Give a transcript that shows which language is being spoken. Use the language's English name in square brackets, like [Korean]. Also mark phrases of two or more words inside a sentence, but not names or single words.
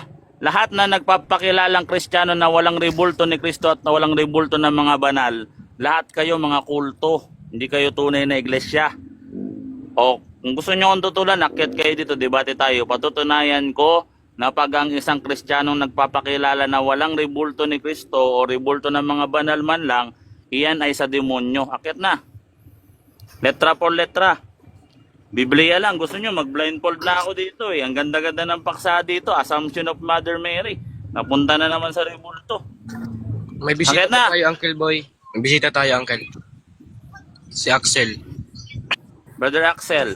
[Filipino] Lahat na nagpapakilalang Kristiyano na walang rebulto ni Kristo at na walang rebulto ng mga banal, lahat kayo mga kulto. Hindi kayo tunay na iglesia. O kung gusto nyo akong tutulan, akyat kayo dito, debate tayo. Patutunayan ko na pag ang isang Kristiyanong nagpapakilala na walang rebulto ni Kristo o rebulto ng mga banal man lang, iyan ay sa demonyo. Akyat na. [Spanish] Letra por letra. [Filipino] Biblia lang. Gusto nyo, mag-blindfold na ako dito eh. Ang ganda-ganda ng paksa dito. Assumption of Mother Mary. Napunta na naman sa rebulto. May bisita Bakit na? tayo, Uncle Boy. May bisita tayo, Uncle. Si Axel. Brother Axel,